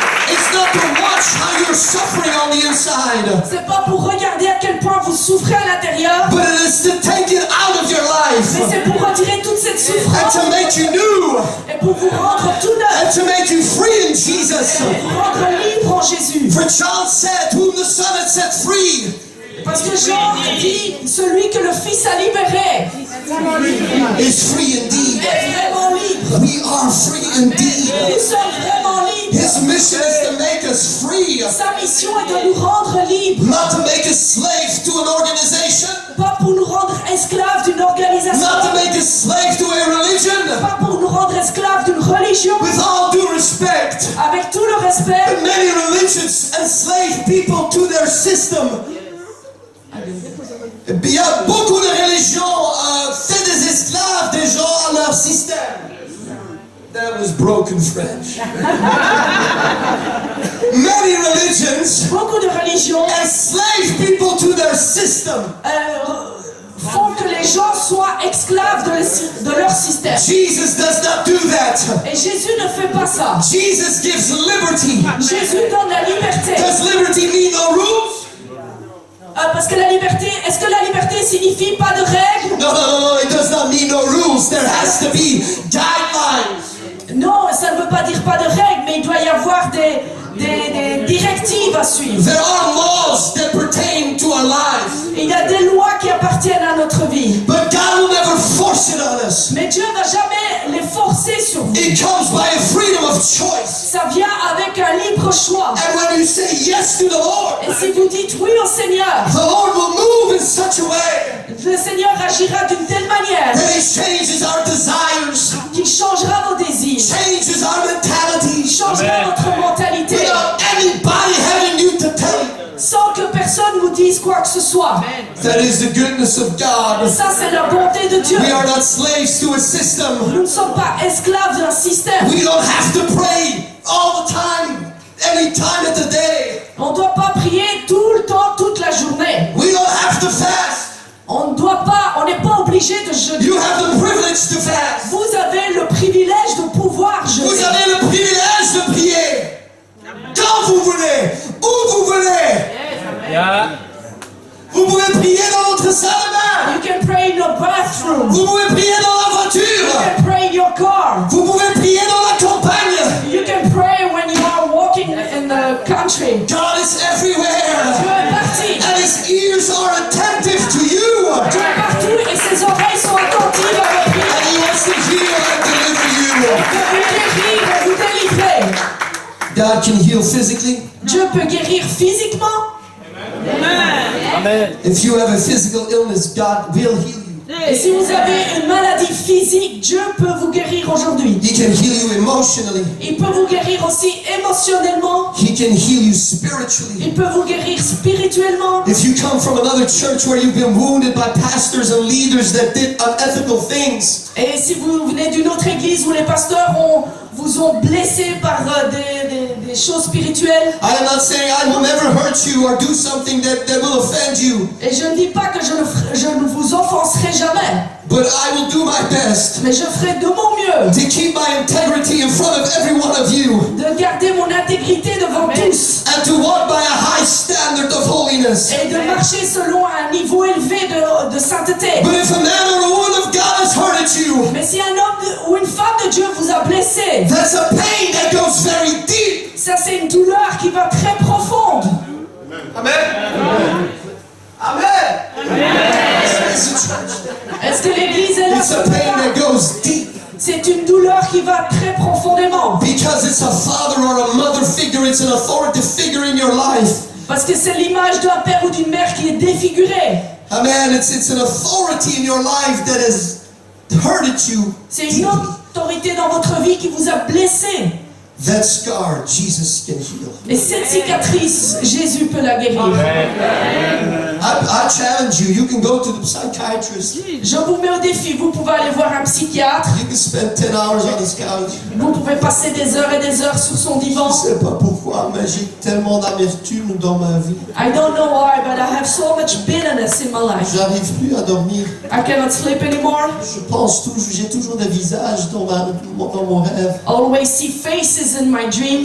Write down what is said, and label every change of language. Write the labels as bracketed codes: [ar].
[en] It's not to watch how you're suffering on the inside, [fr] C'est pas pour regarder à quel point vous souffrez à l'intérieur, [en] but it is to take it out of your [fr] mais [en] life [fr] c'est pour retirer toute cette [en] and [fr] souffrance [en] to make you new [fr] et pour vous rendre tout neuf [en] and to make you free in Jesus. [fr] et vous rendre libre en Jésus. [en] For John said, whom the Son had set free [fr] Parce que Jean dit, celui que le Fils a libéré [en] is free indeed. [fr] est vraiment libre. [en] We are free indeed. [fr] Nous sommes vraiment libres. [en] His mission is to make us free, [fr] Sa mission est de nous rendre libres, [en] not to make us slaves to an organization, [fr] pas pour nous rendre esclaves d'une organisation, [en] not to make us slaves to a religion. [fr] pas pour nous rendre esclaves d'une religion. [en] With all due respect, [fr] Avec tout le respect, [en] many religions enslave people to their system. [fr] Il y a beaucoup de religions fait des esclaves des gens à leur système. [en] That was broken French. Many religions [fr] beaucoup de religions [en] enslave people to their system. [fr] font que les gens soient esclaves de leur système. [en] Jesus does not do that. [fr] Et Jésus ne fait pas ça. [en] Jesus gives liberty. [fr] Jésus donne la liberté. [en] Does liberty mean no rules? [fr] Parce que la liberté, est-ce que la liberté signifie pas de règles? [en] No, it does not mean no rules. There has to be guidelines. [fr] Non, ça ne veut pas dire pas de règles, mais il doit y avoir des directives à suivre. [en] There are laws that pertain to our lives. [fr] Il y a des lois qui appartiennent à notre vie. [en] But God will never force it on us. [fr] Mais Dieu ne va jamais les forcer sur vous. [en] It comes by a freedom of choice. [fr] Ça vient avec un libre choix. [en] And when you say yes to the Lord, [fr] Et si vous dites oui au Seigneur, [en] the Lord will move in such a way [fr] le Seigneur agira d'une telle manière [en] that He changes our desires, [fr] qu'il changera vos désirs, [en] changes our mentality, [fr] changera votre mentalité, [en] without anybody having you to tell you. [fr] sans que personne vous dise quoi que ce soit. [en] That is the goodness of God. [fr] Ça, c'est la bonté de Dieu. [en] We are not slaves to a system. [fr] Nous ne sommes pas esclaves d'un système. [en] We don't have to pray all the time, any time of the day. [fr] On ne doit pas prier tout le temps, toute la journée. [en] We don't have to fast. [fr] On n'est pas obligé de jeûner. [en] You have the privilege to fast. [fr] Vous avez le privilège de pouvoir Vous jeûner. avez le privilège de prier. Quand vous voulez, où vous voulez. Vous pouvez prier dans votre salle de bain. [en] You can pray in your bathroom. [fr] Vous pouvez prier dans la [en] You [fr] voiture. [en] can pray in your car. [fr] Vous pouvez prier dans la campagne. [en] You can pray when you are walking in the country. God is [fr] Dieu [en] everywhere. [fr] est parti. [en] And His ears are attentive to you. [fr] Dieu est partout et ses oreilles sont attentives à vos prières. [en] And He wants to heal and deliver you. [fr] Il peut vous guérir et vous délivrer. [en] God can heal physically. [fr] Dieu peut guérir physiquement. [en] If you have a physical illness, God will heal you. [fr] Et si vous avez une maladie physique, Dieu peut vous guérir aujourd'hui. [en] He can heal you emotionally. [fr] Il peut vous guérir aussi émotionnellement. [en] He can heal you spiritually. [fr] Il peut vous guérir spirituellement. [en] If you come from another church where you've been wounded by pastors and leaders that did unethical things, [fr] Et si vous venez d'une autre église où les pasteurs vous ont blessé par des choses spirituelles, [en] I am not saying I will never hurt you or do something that will offend you, [fr] et je ne dis pas que je ne vous offenserai jamais, [en] but I will do my best [fr] mais je ferai de mon mieux [en] to keep my integrity in front of every one of you [fr] de garder mon intégrité devant tous [en] and to walk by a high standard of holiness. [fr] et de marcher selon un niveau élevé de sainteté. [en] But if a man or a woman of God has hurted you, [fr] Mais si un homme ou une femme de Dieu vous a blessé, [en] that's a pain that goes very deep. [fr] ça c'est une douleur qui va très profonde. [en] Amen. Amen. [fr] Est-ce que l'église est là? [en] It's a pain that goes deep [fr] C'est une douleur qui va très profondément. [en] because it's a father or a mother figure, it's an authoritative figure in your life. [fr] Parce que c'est l'image d'un père ou d'une mère qui est défigurée. [en] Amen. It's an authority in your life that has hurted you [fr] C'est [en] deeply. [fr] autorité dans votre vie qui vous a blessé. [en] That scar, Jesus can heal. Et cette cicatrice, Jésus peut la guérir. I challenge you. You can go to the psychiatrist. [fr] Je vous mets au défi, vous pouvez aller voir un psychiatre, [en] You can spend 10 hours on his couch. [fr] vous pouvez passer des heures et des heures sur son Je divan. ne sais pas pourquoi, mais j'ai tellement d'amertume dans ma vie. [en] I don't know why, but I have so much bitterness in my life. [fr] J'arrive plus à dormir. [en] I cannot sleep anymore. [fr] Je pense toujours, j'ai toujours des visages dans mon rêve. [en] Always see faces in my dreams.